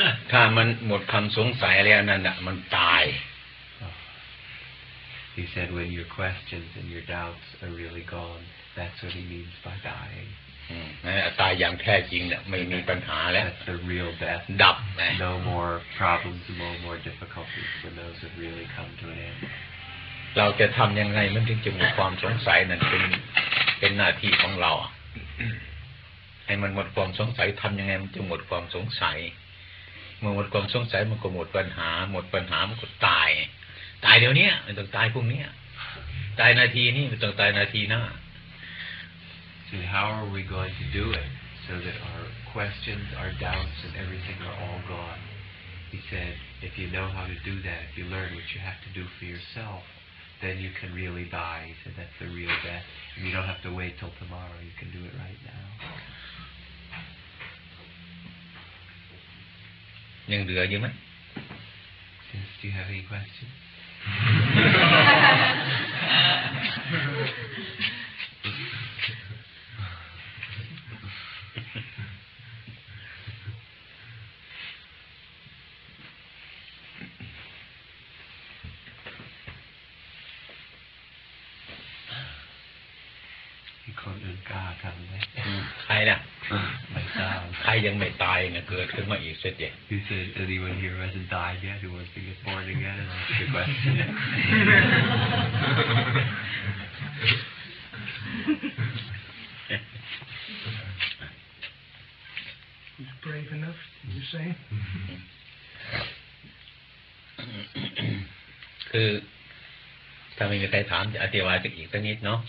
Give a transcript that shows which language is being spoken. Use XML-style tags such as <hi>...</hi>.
<th>ถ้ามันหมดคำสงสัยแล้วนั่นน่ะมันตาย</th> <en>He said when your questions and your doubts are really gone, that's what he means by dying.</en> <th>ตายอย่างแท้จริงเนี่ยไม่มีปัญหาแล้ว</th> <en>That's the real death.</en> <th>ดับ</th> <en>No more problems, no more difficulties when those have really come to an end.</en> <th>เราจะทำยังไงมันถึงจะหมดความสงสัยนั่นเป็นหน้าที่ของเราให้มันหมดความสงสัยทำยังไงมันจะหมดความสงสัยเมื่อหมดความสงสัยมันก็หมดปัญหามันก็ตายเดี๋ยวนี้ไม่ต้องตายพรุ่งนี้ตายนาทีนี้ไม่ต้องตายนาทีหน้า</th> <en>So how are we going to do it so that our questions, our doubts, and everything are all gone? He said, if you know how to do that, if you learn what you have to do for yourself, then you can really die. He said that's the real death. And you don't have to wait till tomorrow. You can do it right now.</en> <th>ยังเหลืออยู่ไหม</th> <en>Do you have any questions?</en> <th>มีคนอื่นกล้าทำไหม ใครล่ะ ไม่ทราบ ใครยังไม่ตายเนี่ยเกิดขึ้นมาอีกเสียเดียว</th> <en>You said anyone here who hasn't died yet who wants to get born again and ask the question. He's brave enough, you say?</en> <th>คือถ้าไม่มีใครถามจะอธิบายอีกสักนิดเนาะ</th>